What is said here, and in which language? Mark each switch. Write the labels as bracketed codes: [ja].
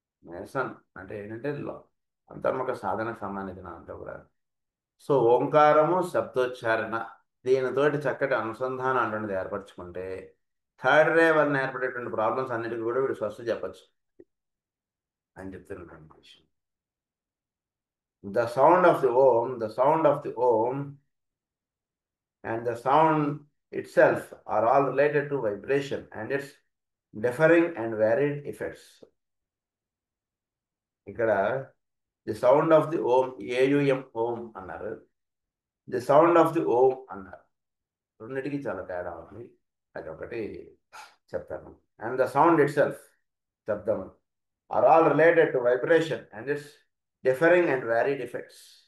[te] Mason అంటే ఏంటంటే అంతర్ముఖ సాధనకు సంబంధించిన అంతా కూడా. సో ఓంకారము శబ్దోచ్చారణ దీనితోటి చక్కటి అనుసంధానం అటువంటిది ఏర్పరచుకుంటే థర్డ్ రే వల్ల ఏర్పడేటువంటి ప్రాబ్లమ్స్ అన్నిటికీ కూడా వీడు స్వస్థ చెప్పచ్చు అని చెప్తున్నటువంటి విషయం. [en] the sound of the Om and the sound itself are all related to vibration and its differing and varied effects. ఇక్కడ the sound of the Om AUM Om [te] అన్నారు, [en] The sound of the Om అన్నారు. [te] రెండింటికి చాలా తేడా ఉంది, అది ఒకటి చెప్తాను. [en] and the sound itself [te] శబ్దం [en] Are all related to vibration and its differing and varied effects.